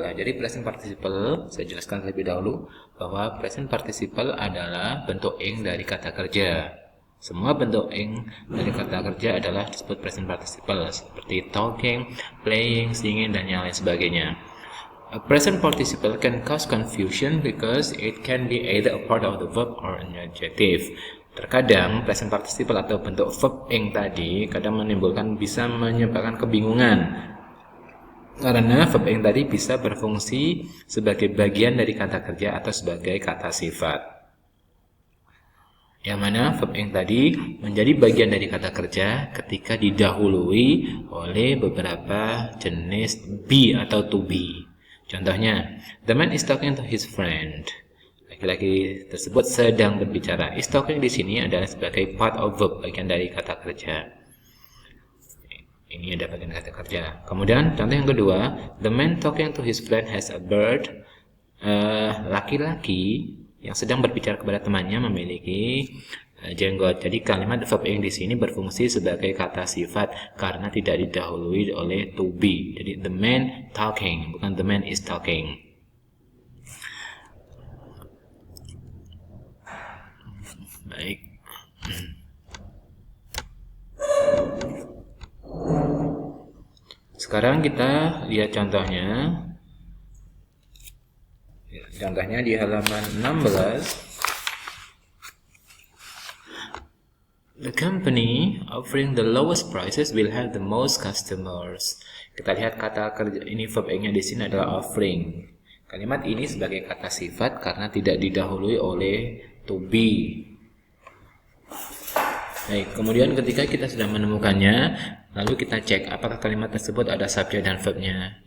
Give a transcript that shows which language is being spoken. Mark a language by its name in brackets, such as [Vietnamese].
[Indonesian] Jadi present participle saya jelaskan terlebih dahulu bahwa present participle adalah bentuk ing dari kata kerja. Semua bentuk ing dari kata kerja adalah disebut present participle, seperti talking, playing, singing, dan yang lain sebagainya. [English] A present participle can cause confusion because it can be either a part of the verb or an adjective. [Indonesian] Terkadang present participle atau bentuk verb ing tadi kadang bisa menyebabkan kebingungan, karena verb ing tadi bisa berfungsi sebagai bagian dari kata kerja atau sebagai kata sifat. Yang mana verb ing tadi menjadi bagian dari kata kerja ketika didahului oleh beberapa jenis be atau to be. Contohnya, [English] the man is talking to his friend. [Indonesian] Laki-laki tersebut sedang berbicara. Is talking di sini adalah sebagai part of verb, bagian dari kata kerja. Ini ada bagian kata kerja. Kemudian contoh yang kedua, [English] the man talking to his friend has a bird. [Indonesian] Laki-laki yang sedang berbicara kepada temannya memiliki jenggot. Jadi kalimat verb ing di sini berfungsi sebagai kata sifat karena tidak didahului oleh to be. [English] Jadi the man talking, bukan the man is talking. [Indonesian] Baik. Sekarang kita lihat contohnya. Contohnya di halaman 16. [English] The company offering the lowest prices will have the most customers. [Indonesian] Kita lihat kata kerja ini, verb ing-nya di sini adalah offering. Kalimat ini sebagai kata sifat karena tidak didahului oleh to be. Baik, kemudian ketika kita sudah menemukannya, lalu kita cek apakah kalimat tersebut ada subjek dan verb-nya.